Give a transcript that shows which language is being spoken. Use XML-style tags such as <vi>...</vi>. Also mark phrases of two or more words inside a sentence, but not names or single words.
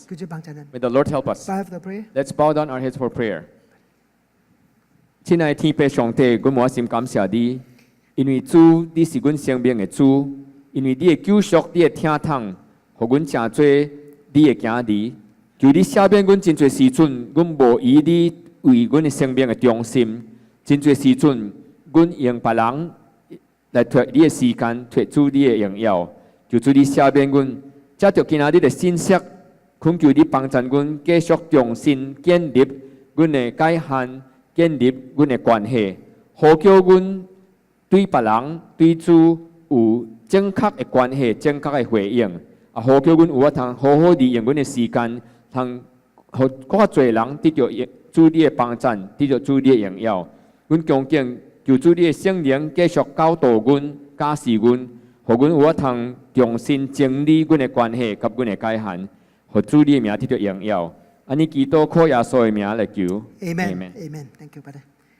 <yue>佢主幫襯你。</yue> <en>May the Lord help us. Bow the prayer。 Let's bow down our heads for prayer.</en> <nan>親愛的天父上帝，我滿心感謝你，因為主你是阮生命的主，因為你的救贖、你的疼痛，互阮真多你的行離。求你赦免阮真濟時陣，阮無以你為阮的生命的中心。真濟時陣，阮用別人來摕你的時間，摕主你的榮耀。求主你赦免阮，藉着今仔日的信息，懇求你幫助阮繼續重新建立阮的界限。建立阮的關係，好叫阮對別人、對主有正確的關係、正確的回應。啊，好叫阮有法通好好利用阮的時間，通互較濟人得到主你的幫助，得到主你的榮耀。阮恭敬求主你的聖靈繼續教導阮、教示阮，互阮有法通重新整理阮的關係及阮的界限，互主你的名得到榮耀。安尼祈禱靠耶穌的名來求。</nan> <en>Amen。Amen。Thank you, brother。</en>